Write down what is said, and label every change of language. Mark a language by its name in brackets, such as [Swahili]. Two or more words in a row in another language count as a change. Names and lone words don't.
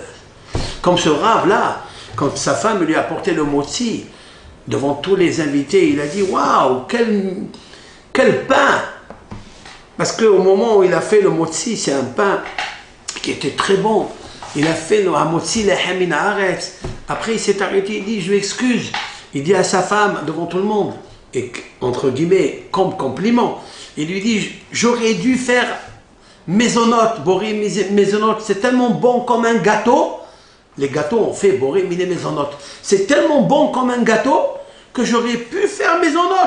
[French] Comme ce rave-là, quand sa femme lui a apporté le motzi, devant tous les invités, il a dit waouh, quel pain! Parce qu'au moment où il a fait le motzi, c'est un pain qui était très bon. Il a fait le [Hebrew] מוציא לחם מן הארץ. [French] Après, il s'est arrêté, il dit je m'excuse. Il dit à sa femme devant tout le monde, et entre guillemets, comme compliment, il lui dit j'aurais dû faire maisonnote, [Hebrew] בורא מזונות, [French] c'est tellement bon comme un gâteau. Les gâteaux ont fait [Hebrew] בורא מיני מזונות. [French] C'est tellement bon comme un gâteau que j'aurais pu faire maisonnote.